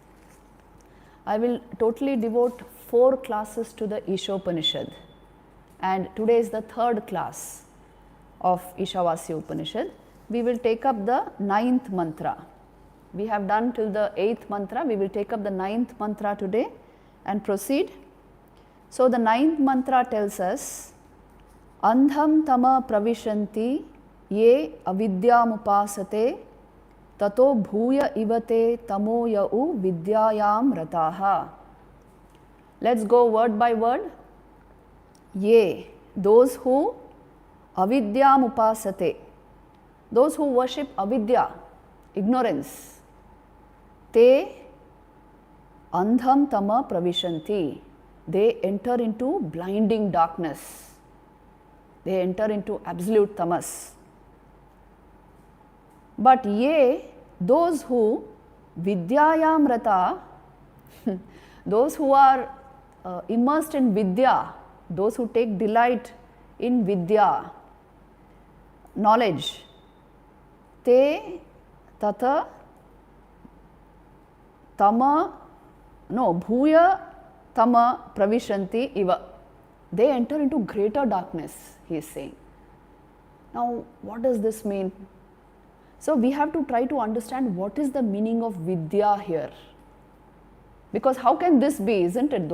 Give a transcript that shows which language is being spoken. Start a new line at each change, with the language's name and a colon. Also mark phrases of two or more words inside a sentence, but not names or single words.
English: I will totally devote 4 classes to the Ishopanishad, and today is the third class of Ishavasya Upanishad. We will take up the 9th mantra. We have done till the 8th mantra. We will take up the 9th mantra today and proceed. So the 9th mantra tells us,
Sanskrit: अन्धं तमः प्रविशन्ति ये अविद्यामुपासते ततो भूय इव ते तमो य उ विद्यायां रताः.
English: Let's go word by word. Ye, those who
Sanskrit: अविद्यां उपासते,
English: those who worship avidya, ignorance,
Sanskrit: ते अन्धं तमः प्रविशन्ति,
English: they enter into blinding darkness, they enter into absolute tamas. But ye, those who
Sanskrit: विद्यायां रता,
English: those who are immersed in vidya, those who take delight in vidya, knowledge,
Sanskrit: ते ततः तमः भूयः तमः प्रविशन्ति इव,
English: they enter into greater darkness, he is saying. Now what does this mean? So we have to try to understand what is the meaning of vidya here, because how can this be, isn't it?